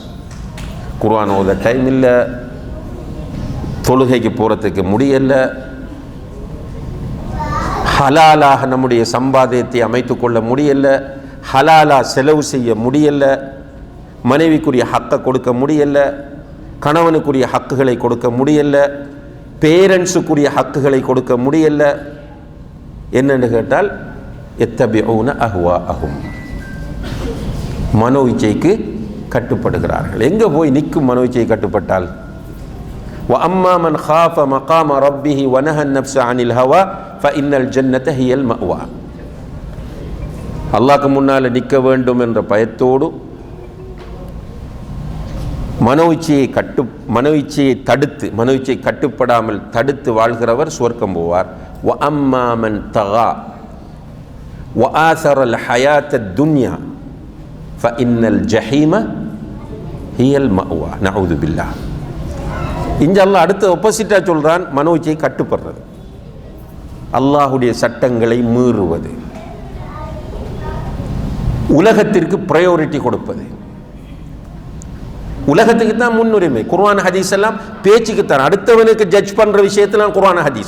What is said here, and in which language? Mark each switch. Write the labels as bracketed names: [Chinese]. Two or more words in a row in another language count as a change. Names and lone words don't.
[Tamil] குர்ஆன் ஓத டைம் இல்லை, தொழுகைக்கு போகிறதுக்கு முடியலை, ஹலாலாக நம்முடைய சம்பாத்தியத்தை அமைத்து கொள்ள முடியலை, ஹலாலா செலவு செய்ய முடியலை, மனைவிக்குரிய ஹக்கை கொடுக்க முடியலை, கணவனுக்குரிய ஹக்குகளை கொடுக்க முடியலை, பேரண்ட்ஸுக்குரிய ஹக்குகளை கொடுக்க முடியலை. என்னென்னு கேட்டால் [Arabic] يتبعون أهواءهم, [Tamil] மனோ இச்சைக்கு கட்டுப்படுகிறார்கள். எங்கே போய் நிற்கும் மனோ இச்சை கட்டுப்பட்டால்? [Arabic] وَأَمَّا مَنْ خَافَ مَقَامَ رَبِّهِ وَنَهَى النَّفْسَ عَنِ الْهَوَى فَإِنَّ الْجَنَّةَ هِيَ الْمَأْوَى. [Tamil] அல்லாஹ்க்கு முன்னால் நிற்க வேண்டும் என்ற பயத்தோடு மனோ இச்சையை தடுத்து, மனோ இச்சை கட்டுப்படாமல் தடுத்து வாழ்கிறவர் சுவர்க்கம் போவார். [Arabic] وَأَمَّا مَنْ طَغَى وَآثَرَ الْحَيَاةَ الدُّنْيَا فَإِنَّ الْجَحِيمَ هِيَ الْمَأْوَى. نعوذ بالله. [Tamil] இங்கே அல்லாஹ் அடுத்த ஒப்போசிட்டாக சொல்கிறான், மனோ இச்சையை கட்டுப்படுறது, அல்லாஹுடைய சட்டங்களை மீறுவது, உலகத்திற்கு ப்ரையாரிட்டி கொடுப்பது. உலகத்துக்கு தான் முன்னுரிமை. குர்ஆன் ஹதீஸ் எல்லாம் பேச்சுக்குத்தான், அடுத்தவனுக்கு ஜட்ஜ் பண்ணுற விஷயத்தில் குர்ஆன் ஹதீஸ்.